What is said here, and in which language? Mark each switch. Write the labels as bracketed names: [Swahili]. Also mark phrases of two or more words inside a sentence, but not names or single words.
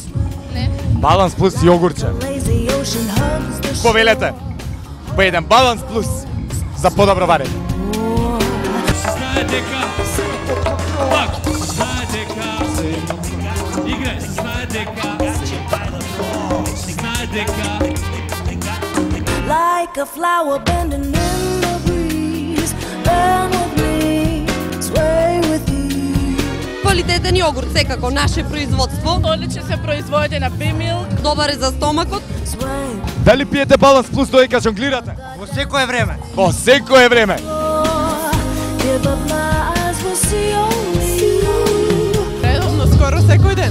[Macedonian] Не. Баланс плюс јогурче. Повелете, по еден баланс плюс за подобро варење. Знае дека пак знае дека играј, знае дека [English] like a flower bending in the breeze, burn with me, sway with you. [Macedonian] Квалитетен јогурт секако наше производство. Одлично се производи на B-Milk. Добар е за стомакот. Дали пиете баланс плюс додека жонглирате? Во секое време. Во секое време. Редовно, скоро секој ден.